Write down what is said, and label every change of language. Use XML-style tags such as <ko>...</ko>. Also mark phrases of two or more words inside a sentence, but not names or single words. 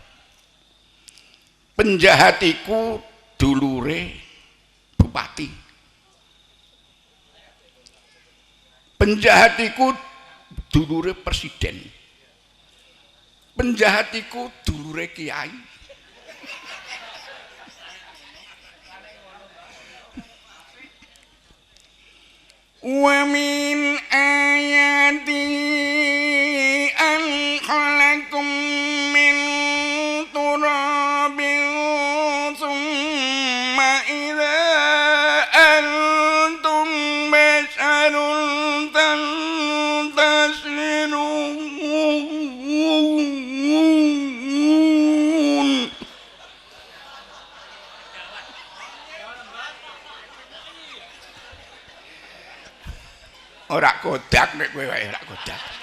<jv>Penjahat iku dulure bupati. Penjahat iku dulure presiden. Penjahat iku dulure kiai.</jv> <ar>ومن آياته أن خلقكم من تراب ثم إذا أنتم بشر تنتشرون.</ar> <jv>Ora kodak nek kowe wae ora kodak.</jv>